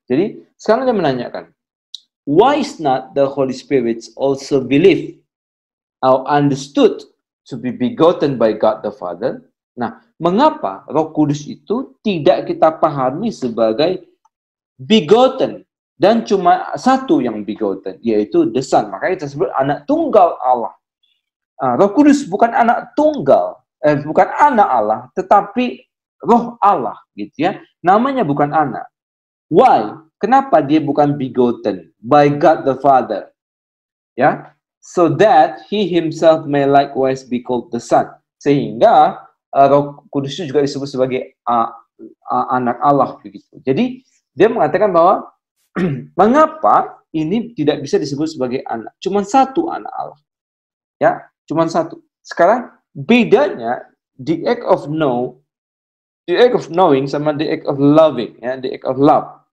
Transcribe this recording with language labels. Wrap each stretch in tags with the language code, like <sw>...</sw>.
<id>Jadi sekarang dia menanyakan,</id> <en>why is not the Holy Spirit also believed or understood to be begotten by God the Father?</en> <id>Nah, mengapa Roh Kudus itu tidak kita pahami sebagai begotten dan cuma satu yang begotten, yaitu the Son. Makanya kita sebut anak tunggal Allah. Roh Kudus bukan anak tunggal, bukan anak Allah, tetapi Roh Allah, gitu ya. Namanya bukan anak. Why? Kenapa dia bukan</id> <en>begotten by God the Father?</en> <id>Ya,</id> <en>so that he himself may likewise be called the Son.</en> <id>Sehingga Roh Kudus itu juga disebut sebagai anak Allah, begitu. Jadi dia mengatakan bahwa mengapa ini tidak bisa disebut sebagai anak? Cuma satu anak Allah, ya, cuma satu. Sekarang bedanya</id> <en>the act of knowing</en> <id>sama</id> <en>the act of loving, ya, the act of love.</en>